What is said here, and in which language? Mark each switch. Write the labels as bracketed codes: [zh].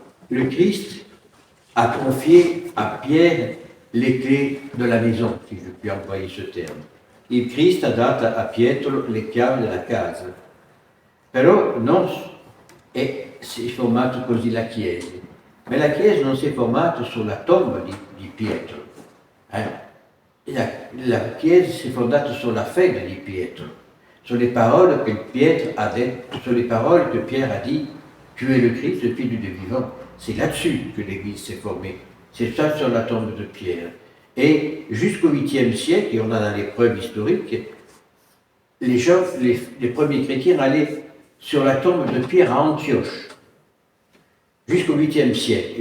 [fr] le Christ a confié à Pierre les clés de la maison, si je puis employer ce terme. [it] Il Cristo ha dato a Pietro le chiavi della casa. Però non è si è formato così la Chiesa, ma la Chiesa non si è formata sulla tomba di Pietro. La Chiesa si è fondata sulla fede di Pietro, sulle parole che Pietro ha detto, sulle parole [fr] que Pierre a dit, tu es le Christ, le Fils du Dieu vivant. C'est là-dessus que l'Église s'est formée. C'est ça sur la tombe de Pierre. Et jusqu'au 8e siècle, et on en a les preuves historiques, les premiers chrétiens allaient sur la tombe de Pierre à Antioche, jusqu'au 8e siècle.